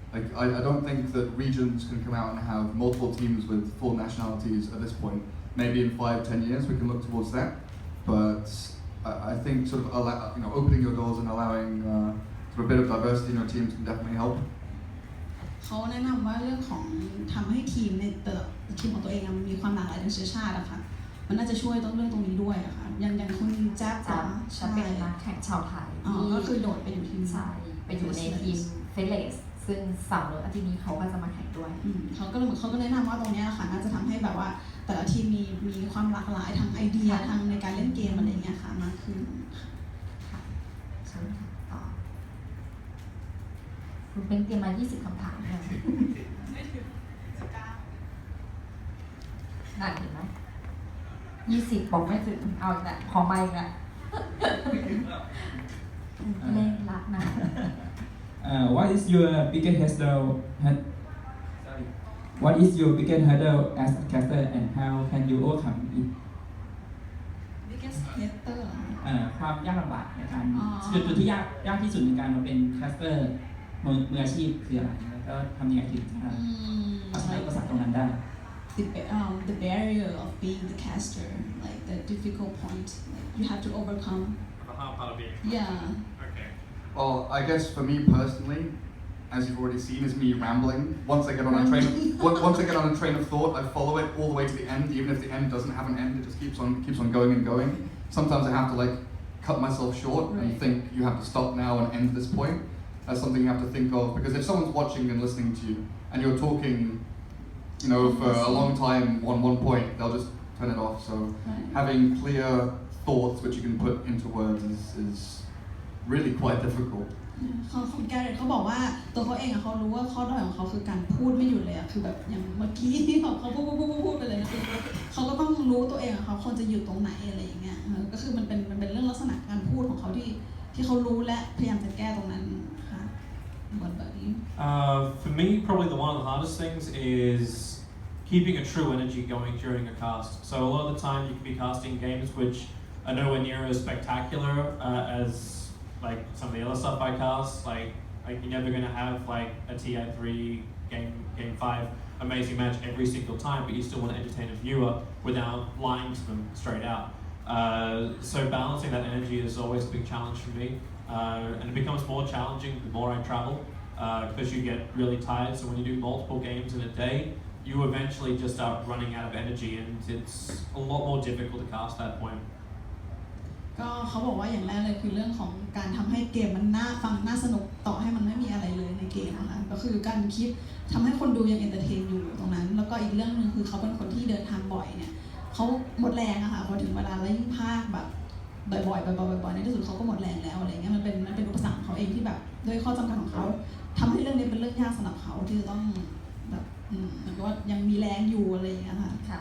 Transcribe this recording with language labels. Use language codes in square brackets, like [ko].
[en] Like, I don't think that regions can come out and have multiple teams with full nationalities at this point. Maybe in 5-10 years we can look towards that, but I think sort of opening your doors and allowing sort of a bit of diversity in your teams can definitely help. [th] เขาแนะนำว่าเรื่องของทำให้ทีมในแต่ละทีมของตัวเองมันมีความหลากหลายทางเชื้อชาติอะค่ะมันน่าจะช่วยเรื่องตรงนี้ด้วยอะค่ะอย่างคุณแจ๊บ จะเป็นนักแข่งชาวไทย ก็คือโดดไปอยู่ทีม ใช่ไปอยู่ในทีมเฟเลสซึ่งเสาร์อาทิตย์นี้เขาก็จะมาแข่งด้วย เขาก็แนะนำว่าตรงนี้ค่ะน่าจะทำให้แบบว่าแต่ละทีมมีความหลากหลายทางไอเดียทางในการเล่นเกมอะไรอย่างเงี้ยค่ะมากขึ้น ใช่ค่ะต่อคุณเป็นเตรียมมา20คำถามค่ะน่าเห็นไหม20บอกไม่ถึงเอาอีกแล้วขอไม่อีกแล้วเล่นรักนะ [en] What is your biggest hurdle? What is your biggest hurdle as a caster and how can you overcome it? biggest hater [th] ความยากลำบากในการจุดที่ยากที่สุดในการมาเป็นแคสเตอร์มืออาชีพคืออะไรแล้วก็ทำยังไงถึงจะเอาชนะอุปสรรคตรงนั้นได้ [en] the barrier of being the caster like the difficult point like you have to overcome The hard part of being. yeah Okay. Well, I guess for me personally, as you've already seen, is me rambling. Once I get on a train of thought, I follow it all the way to the end. Even if the end doesn't have an end, it just keeps on going and going. sometimes I have to like cut myself short and think you have to stop now and end this point. That's something you have to think of, because if someone's watching and listening to you and you're talking, you know, for a long time on one point, they'll just turn it off. So having clear thoughts which you can put into words is really quite difficult. [th] คุณแกเรตเขาบอกว่าตัวเขาเองอะเขารู้ว่าข้อด้อยของเขาคือการพูดไม่หยุดเลยอะคือแบบอย่างเมื่อกี้ที่เขาพูดไปเลยนะคือเขาก็ต้องรู้ตัวเองอะเขาควรจะอยู่ตรงไหนอะไรอย่างเงี้ยก็คือมันเป็นเรื่องลักษณะการพูดของเขาที่เขารู้และพยายามจะแก้ตรงนั้นค่ะแบบนี้ [en] For me, probably one of the hardest things is keeping a true energy going during a cast. So a lot of the time you can be casting games which are nowhere near as spectacular as like some of the other stuff I cast. Like you're never going to have like a TI3 game 5 amazing match every single time, but you still want to entertain a viewer without lying to them straight out. So balancing that energy is always a big challenge for me, and it becomes more challenging the more I travel, because you get really tired. So when you do multiple games in a day, you eventually just start running out of energy, and it's a lot more difficult to cast that point. [th] ก็เขาบอกว่าอย่างแรกเลยคือเรื่องของการทำให้เกมมันน่าฟังน่าสนุกต่อให้มันไม่มีอะไรเลยในเกมนะคะก็คือการคิดทำให้คนดูยังเอนเตอร์เทนอยู่ตรงนั้นแล้วก็อีกเรื่องนึงคือเขาเป็นคนที่เดินทางบ่อยเนี่ยเขาหมดแรงอะค่ะพอถึงเวลาแล้วยิ่งพากแบบบ่อยๆในที่สุดเขาก็หมดแรงแล้วอะไรเงี้ยมันเป็นอุปสรรคของเขาเองที่แบบด้วยข้อจำกัดของเขาทำให้เรื่องนี้เป็นเรื่องยากสำหรับเขาที่จะต้องแบบเหมือนกับว่ายังมีแรงอยู่อะไรอย่างเงี้ยค่ะ